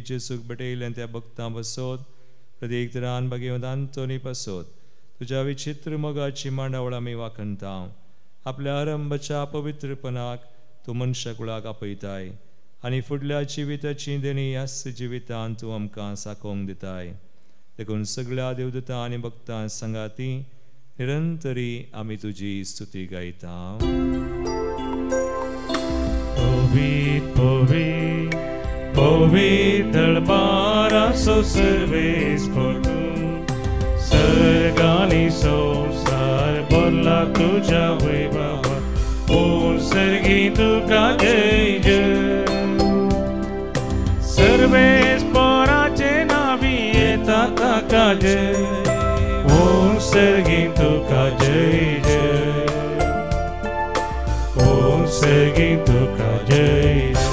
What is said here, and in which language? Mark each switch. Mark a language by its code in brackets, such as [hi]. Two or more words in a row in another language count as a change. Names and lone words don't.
[kok] जेजूक भेटयलें त्या भक्तां बसोत प्रत्येक तरान भगवंत आंतोनी पासोत तुज्या विचित्र मोगाची मांडावळ आमी वाखणटा आपल्या आरंभाच्या पवित्रपणाक तूं मनशा कुळाक आपयताय आनी फुडल्या जिविताची देणी ह्याच जिवितांत तूं आमकां साकोंक दिताय देखून सगळ्या देवदूतां आनी भक्तां सांगाती निरंतरी आमी तुजी स्तुती गायता Povit, povit darbaraso सर्वेस्पर सर्गानी संसार भरला तुझ्या वैभवा पूर्ण सर्गी तुका जय जय सर्वेस्पराचे नावी येता ताका जय पूर्ण सर्गी तुका जय जय सर्गी तुका जय